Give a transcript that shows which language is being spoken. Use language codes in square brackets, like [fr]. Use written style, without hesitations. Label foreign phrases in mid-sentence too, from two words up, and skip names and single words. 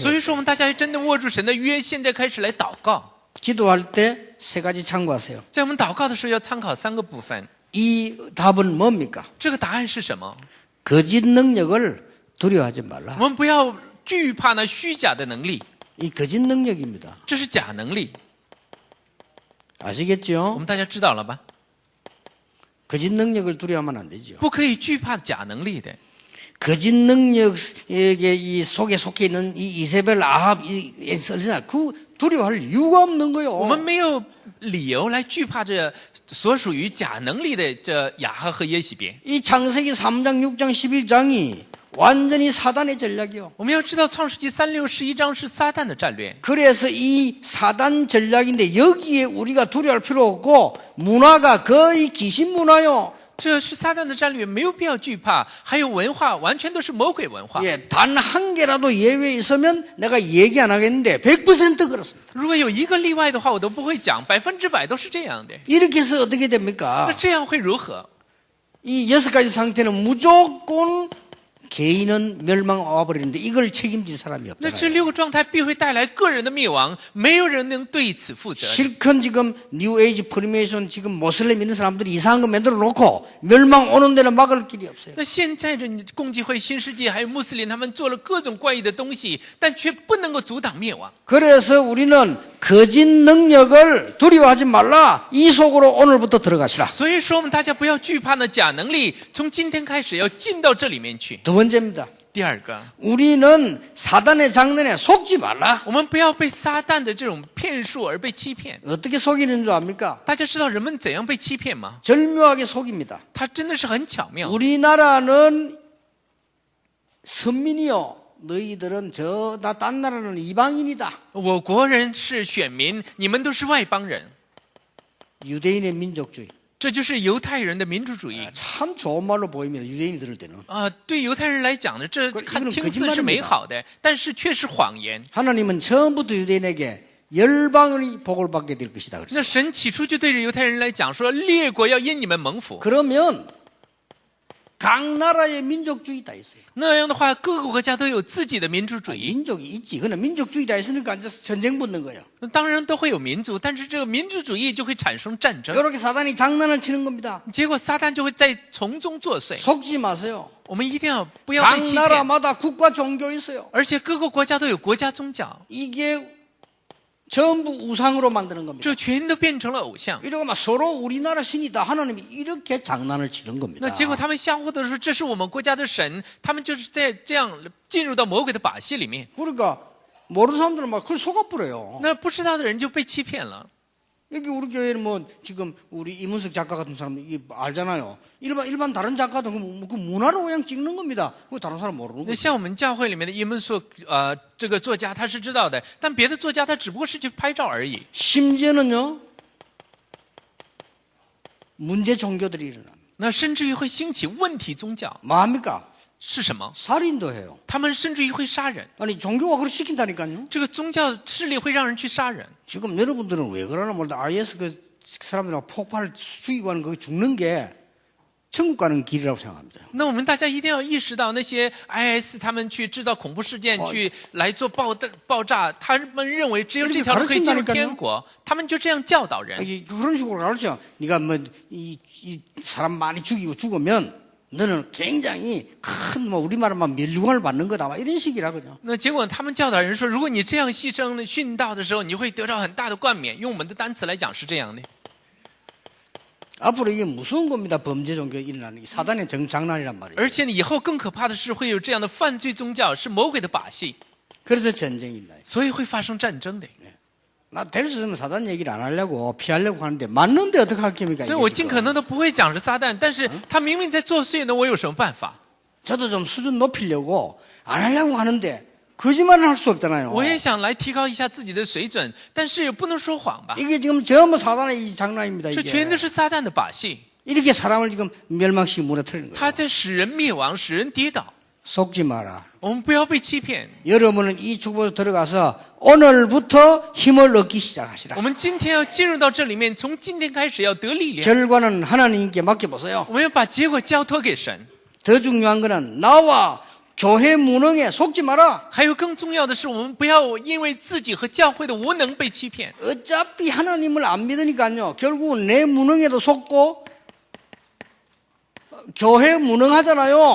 [zh] 所以说，我们大家真的握住神的约，现在开始来祷告。 [ko] 기도할 때 세 가지 참고하세요. [zh] 在我们祷告的时候，要参考3个部分。 [ko] 이 답은 뭡니까? [zh] 这个答案是什么？ [ko] 거짓 능력을 두려워하지 말라. [zh] 我们不要惧怕那虚假的能力， [ko] 이 거짓 능력입니다. [zh] 这是假能力。 我 [ko] 아시겠죠? [zh] 们大家知道了吧？ [ko] 거짓 능력을 두려워하면 안 되죠. [zh] 不可以惧怕假能力的。 [ko] 거짓 능력에게 이 속에 속해 있는 이 이세벨 아합 이 설사 그 두려워할 이유가 없는 [zh] 我们 [ko] 거예요. [zh] 没有理由来惧怕这所属于假能力的这雅哈和耶洗别。 [ko] 이 창세기 3장, 6장, 11장이 완전히 사단의 전략이요. [zh] 我们要知道，创世纪3、6、11章是撒旦的战略。 [ko] 그래서 이 사단 전략인데 여기에 우리가 두려워할 필요 없고 문화가 거의 귀신 문화요. [zh] 这是撒旦的战略，没有必要惧怕。还有文化，完全都是魔鬼文化。 [ko] 예, 단 한 개라도 예외 있으면 내가 얘기 안 하겠는데 100% 그렇습니다. [zh] 如果有一个例外的话，我都不会讲，100%都是这样的。 [ko] 이렇게 해서 어떻게 됩니까? [zh] 那这样会如何？ [ko] 이 6가지 상태는 무조건 개인은 멸망 와버리는데 이걸 책임질 사람이 [zh] 那这 [ko] 없잖아요. [zh] 6个状态必会带来个人的灭亡，没有人能对此负责。 [ko] 실컷 지금 뉴에이지 프리메이션 지금 모슬렘 있는 사람들이 이상한 거 만들어 놓고 멸망 오는 데는 막을 길이 없어요. [zh] 那现在这共济会、新世纪还有穆斯林，他们做了各种怪异的东西，但却不能够阻挡灭亡。 [ko] 그래서 우리는 거짓 능력을 두려워하지 말라. 이 속으로 오늘부터 들어가시라. [zh] 所以说，我们大家不要惧怕那假能力，从今天开始要进到这里面去。 [ko] 두 번째입니다. [zh] 第二个， [ko] 우리는 사단의 장난에 속지 말라. [zh] 我们不要被撒旦的这种骗术而被欺骗。 [ko] 어떻게 속이는 줄 압니까? [zh] 大家知道人们怎样被欺骗吗？ [ko] 절묘하게 속입니다. [zh] 他真的是很巧妙。 [ko] 우리나라는 선민이요. 너희들은 나 딴 나라는 이방인이다. [zh] 我国人是选民，你们都是外邦人， [ko] 유대인의 민족주의. [zh] 这就是犹太人的民主主义。 [ko] 참 좋은 말로 보입니다. 유대인이 들을 때는. [zh] 对犹太人来讲呢，这 [ko] 이거는 [zh] 听似是美好的，但是却是谎言。 [ko] 하나님은 처음부터 유대인에게 열방이 복을 받게 될 것이다. [zh] 那 [ko] 그랬어요. [zh] 神起初就对着犹太人来讲说，列国要因你们蒙福。 [ko] 그러면 각 나라의 민족주의다 있어요. [zh] 那样的话，各个国家都有自己的民主主义。 [ko] 민족이 있지. 그러나 민족주의다 있으니까 이제 전쟁 붙는 거예요. [zh] 那当然都会有民族，但是这个民主主义就会产生战争， [ko] 이렇게 사단이 장난을 치는 겁니다. [zh] 结果撒旦就会在从中作祟。 [ko] 속지 마세요. [zh] 我们一定要不要 [ko] 각 [zh] 被欺骗， [ko] 나라마다 국가 종교 있어요. [zh] 而且各个国家都有国家宗教， [ko] 이게 전부 우상으로 만드는 겁니다. [zh] 这全都变成了偶像。 [ko] 이러고 막 서로 우리나라 신이다. 하나님이 이렇게 장난을 치는 겁니다. [zh] 那结果他们相互的说这是我们国家的神，他们就是在这样进入到魔鬼的把戏里面。 [ko] 그러니까 모르는 사람들은 막 그걸 속아버려요. [zh] 那不知道的人就被欺骗了。 [ko] 여기 우리 교회는 뭐 지금 우리 이문석 작가 같은 사람 이게 알잖아요. 일반 다른 작가도 그 문화로 그냥 찍는 겁니다. 그 다른 사람 모르는 [zh] 那 [ko] 거죠. [zh] 像我们教会里面的伊门素这个作家他是知道的，但别的作家他只不过是去拍照而已。 [ko] 심지어는요. 문제 종교들이 일어납니다. [zh] 那甚至于会兴起问题宗教 [ko] 뭐합니까? [zh] 是什么？ [ko] 살인도 해요. [zh] 他们甚至于会杀人， [ko] 아니 종교가 그렇게 시킨다니까요. [zh] 这个宗教势力会让人去杀人。 [ko] 지금 여러분들은 왜 그러나 몰라. IS 그 사람들하고 폭발 죽이고 하는 거 죽는 게 천국 가는 길이라고 생각합니다. [zh] 那我们大家一定要意识到，那些 IS 他们去制造恐怖事件，去来做爆炸，他们认为只有这条路可以进入天国，他们就这样教导人。 [ko] 그런 식으로 가르쳐. 네가 뭐 이 사람 많이 죽이고 죽으면 너는 굉장히 큰 뭐 우리말로만 멸류관을 받는 거다. 막 이런 식이라고요. [zh] 那结果他们教导人说，如果你这样牺牲殉道的时候，你会得到很大的冠冕。用我们的单词来讲是这样的。 [ko] 앞으로 이게 무서운 겁니다. 범죄 종교 일어나는 게 사단의 장난이란 말이에요. [zh] 而且以后更可怕的是，会有这样的犯罪宗教，是魔鬼的把戏， [ko] 그래서 전쟁이 일어나요. [zh] 所以会发生战争的。 [ko] 나 될 수 있으면 사단 얘기를 안 하려고 피하려고 하는데 맞는데 어떻게 할 겁니까? [zh] 所以我尽可能都不会讲是撒旦，但是他明明在作祟呢，我有什么办法？ [ko] 저도 좀 수준 높이려고 안 하려고 하는데 거짓말은 할 수 없잖아요. [zh] 我也想来提高一下自己的水准，但是也不能说谎吧？ [ko] 이게 지금 전부 사단의 이 장난입니다. [zh] 这 [ko] 이게. [zh] 全都是撒旦的把戏， [ko] 이렇게 사람을 지금 멸망시키고 무너뜨리는 [zh] 他 [ko] 거예요. [zh] 在使人灭亡，使人跌倒。 [ko] 속지 마라. [zh] 我们不要被欺骗。 [ko] 여러분은 이 축복에 들어가서 오늘부터 힘을 얻기 시작하시라. [zh] 我们今天要进入到这里面，从今天开始要得力量。 [ko] 결과는 하나님께 맡겨보세요. [zh] 我们要把结果交托给神。 [ko] 더 중요한 거는 나와 교회 무능에 속지 마라. [zh] 还有更重要的是，我们不要因为自己和教会的无能被欺骗。 [ko] 어차피 하나님을 안 믿으니까요. 결국은 내 무능에도 속고 교회 무능하잖아요.